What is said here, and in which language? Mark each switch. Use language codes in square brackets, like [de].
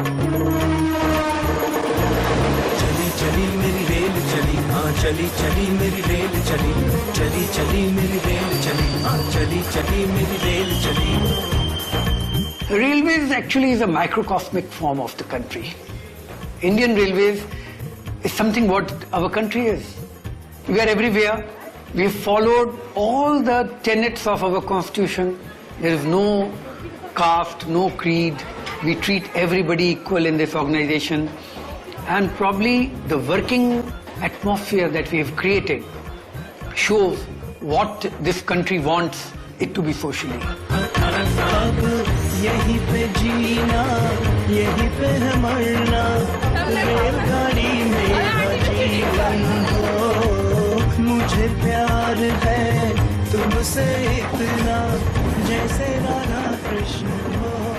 [hi] चली चली मेरी रेल चली, हाँ चली चली मेरी रेल चली, चली चली मेरी रेल चली, हाँ चली चली मेरी रेल चली। [en] Railways actually is a microcosmic form of the country. Indian Railways is something what our country is. We are everywhere. We have followed all the tenets of our constitution. There is no caste, no creed. We treat everybody equal in this organization. And probably the working atmosphere that we have created shows what this country wants it to be socially. [hi] यहीं पे जीना, यहीं पे है मरना, रेलगाड़ी मेरा जीवन हो, मुझे प्यार है तुमसे इतना, जैसे राधा कृष्ण हो।